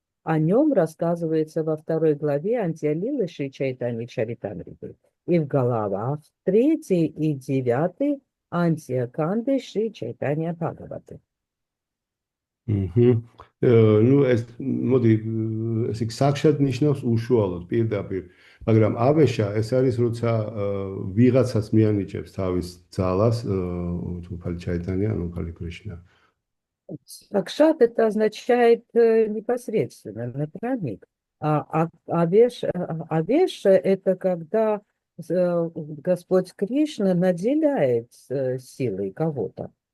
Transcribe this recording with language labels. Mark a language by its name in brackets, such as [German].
[Russian] О нем рассказывается во 2 главе Антия-лилы Шри Чайтаньи Чаритамриты и в главах 3 и 9 Антия-канды Шри Чайтанья Бхагаваты. [Georgian] Ну, მოდი, ეს საქსად ნიშნავს უშუალოდ პირდაპირ, მაგრამ ავეშა ეს არის როცა ვიღაცას მიანიჭებს თავის ძალას, უფალი чайтанья, უფალი Кришна. [Russian] Сакшат это означает непосредственно, напрямик. А авеш это когда Господь Кришна наделяет силой кого-то.